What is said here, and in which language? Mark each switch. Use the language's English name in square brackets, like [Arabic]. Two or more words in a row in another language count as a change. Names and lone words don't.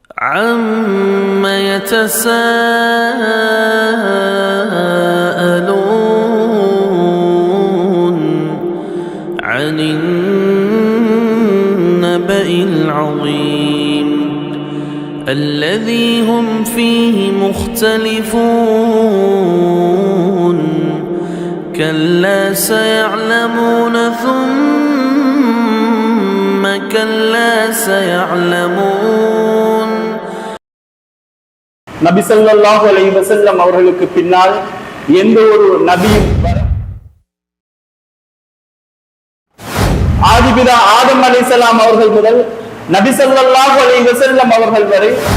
[Arabic] عَمَّ يَتَسَاءَلُونَ عَنِ النَّبَإِ الْعَظِيمِ الَّذِي هُمْ فِيهِ مُخْتَلِفُونَ كَلَّا سَيَعْلَمُونَ ثُمَّ كَلَّا سَيَعْلَمُونَ. [Tamil] நபி [Arabic] صلى الله عليه وسلم [Tamil] அவர்களுக்கு பின்னால் எந்த ஒரு நபியும் ஆதிபிதா ஆதம் அலைஹிஸ்ஸலாம் அவர்கள் முதல் நபி [Arabic] صلى الله عليه وسلم [Tamil] அவர்கள் வரை